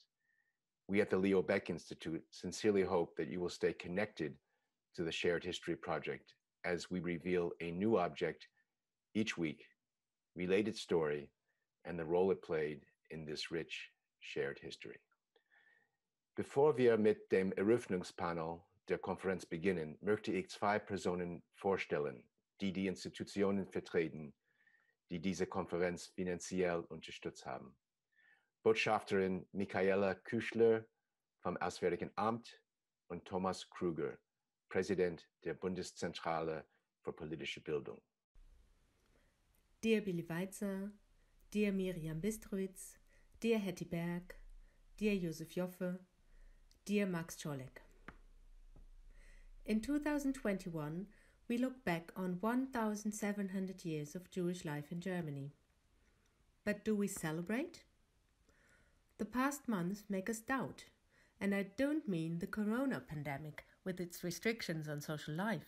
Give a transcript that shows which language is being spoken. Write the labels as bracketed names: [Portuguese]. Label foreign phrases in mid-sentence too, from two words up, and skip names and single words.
[English] We at the Leo Baeck Institute sincerely hope that you will stay connected to the Shared History Project as we reveal a new object each week, related story, and the role it played in this rich shared history. [German] Bevor wir mit dem Eröffnungspanel der Konferenz beginnen, möchte ich 2 Personen vorstellen, die die Institutionen vertreten, die diese Konferenz finanziell unterstützt haben. Botschafterin Michaela Küchler vom Auswärtigen Amt und Thomas Kruger, Präsident der Bundeszentrale für politische Bildung. [English] Dear Billy Weitzer, dear Miriam Bistrowitz, dear Hetty Baeck, dear Josef Joffe, dear Max Czolek. In 2021, we look back on 1,700 years of Jewish life in Germany. But do we celebrate? The past months make us doubt, and I don't mean the corona pandemic with its restrictions on social life.